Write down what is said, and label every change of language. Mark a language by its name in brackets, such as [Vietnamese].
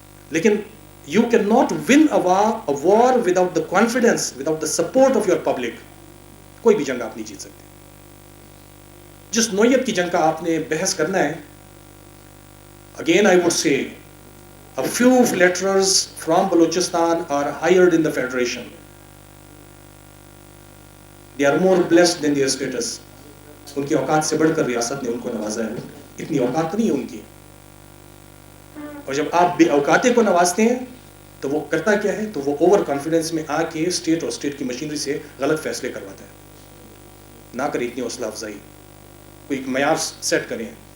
[Urdu] لیکن [English] You can not win a war without the confidence, without the support of your public. [Urdu] کوئی بھی جنگ آپ نہیں جیت سکتے. جس نوعیت کی جنگ کا آپ نے بحث کرنا ہے، [English] Again I would say a few flatterers from Balochistan are hired in the federation. They are more blessed than their status. [Urdu] ان کی اوقات سے بڑھ کر ریاست نے ان کو نوازا ہے. اتنی اوقات نہیں ہے ان کی. اور جب آپ بے اوقاتے کو نوازتے ہیں تو وہ کرتا کیا ہے؟ تو وہ اوور کانفیڈنس میں آ کے اسٹیٹ اور اسٹیٹ کی مشینری سے غلط فیصلے کرواتا ہے. نہ کریں اتنی حوصلہ افزائی، کوئی معیار سیٹ کریں.